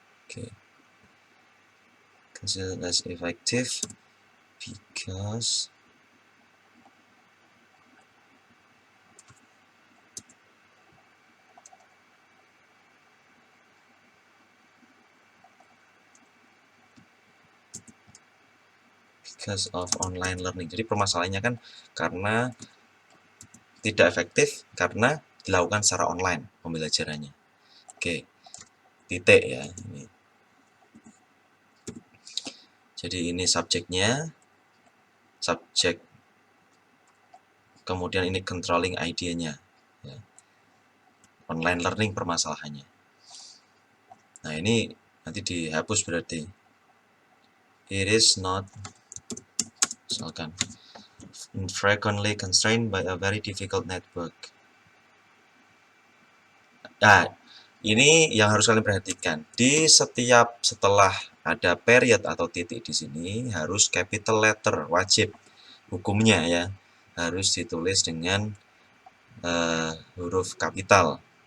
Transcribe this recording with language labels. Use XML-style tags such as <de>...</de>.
<en>Oke, consider less effective because of online learning.</en> <id>Jadi permasalahannya kan karena tidak efektif karena dilakukan secara online pembelajarannya. Oke, titik ya ini. Jadi ini subjeknya, subjek, kemudian ini controlling idea-nya ya. Online learning permasalahannya. Nah, ini nanti dihapus berarti.</id> <en>It is not, misalkan, frequently constrained by a very difficult network.</en> <id>Nah, ini yang harus kalian perhatikan. Di setelah ada period atau titik di sini harus capital letter, wajib hukumnya ya. Harus ditulis dengan huruf kapital.</id>